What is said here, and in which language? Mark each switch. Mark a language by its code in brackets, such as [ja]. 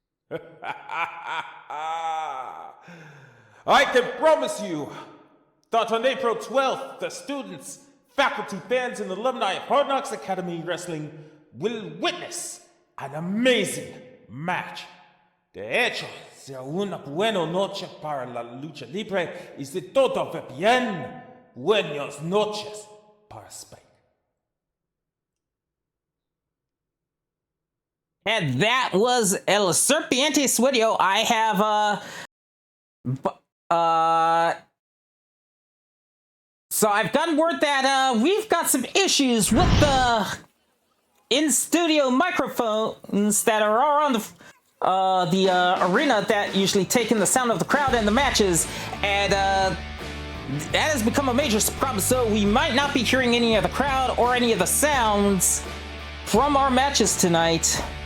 [en] I can promise you that on April 12th, the students, faculty, fans, and alumni of Hard Knocks Academy Wrestling will witness An amazing match. [es] De hecho, sea una buena noche para la lucha libre y si todo va bien, buenas noches para Spain. [en] And that was El Serpiente Sueno. I have, so I've gotten word that, we've got some issues with the in-studio microphones that are all on the arena that usually take in the sound of the crowd and the matches, and, that has become a major problem, so we might not be hearing any of the crowd or any of the sounds from our matches tonight.